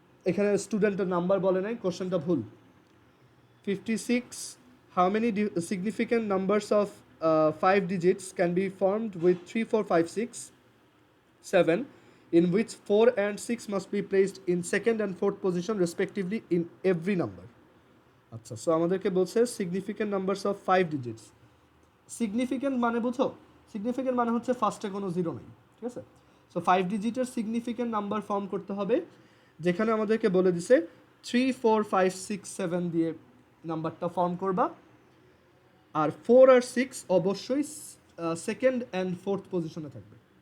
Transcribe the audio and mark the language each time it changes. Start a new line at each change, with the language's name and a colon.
Bangla: এখানে স্টুডেন্টের নাম্বার বলে নাই, কোশ্চেনটা ভুল।
English: 56 how many significant numbers of 5 digits can be formed with 3 4 5 6 7 in which 4 and 6 must be placed in second and fourth position respectively in every number.
Bangla: আচ্ছা, so আমাদেরকে বলছে significant numbers of 5 digits. Significant মানে বুঝো, significant মানে হচ্ছে ফার্স্টে কোনো zero নেই, ঠিক আছে? সো 5 ডিজিটের সিগনিফিক্যান্ট নাম্বার ফর্ম করতে হবে, যেখানে আমাদেরকে বলে দিছে 3 4 5 6 7 দিয়ে নাম্বারটা ফর্ম করবা, আর 4 আর 6 অবশ্যই সেকেন্ড অ্যান্ড ফোর্থ পজিশনে থাকবে।